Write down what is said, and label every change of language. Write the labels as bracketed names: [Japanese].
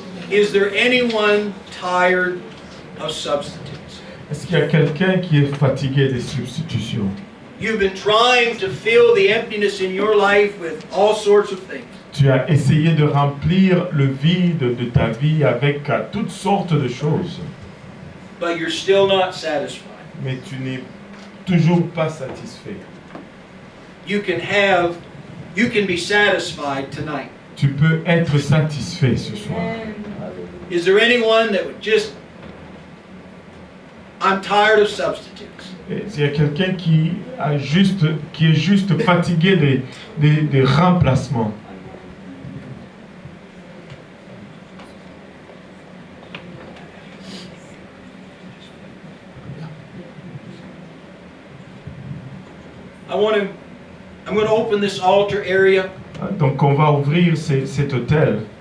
[English] Is there anyone tired of substitutes? [French] Est-ce qu'il y a quelqu'un qui est fatigué des substitutions? [English] You've been trying to fill the emptiness in your life with all sorts of things. [French] Tu as essayé de remplir le vide de ta vie avec toutes sortes de choses, [English] But you're still not satisfied. [French] mais tu n'es toujours pas satisfait. [English] You can be satisfied tonight. [French] Tu peux être satisfait ce soir. [English] Is there anyone that would just, I'm tired of substitutes. [French] Et s'il y a quelqu'un qui est juste fatigué des remplacements. [English] I'm going to open this altar area. [French] Donc on va ouvrir cet hôtel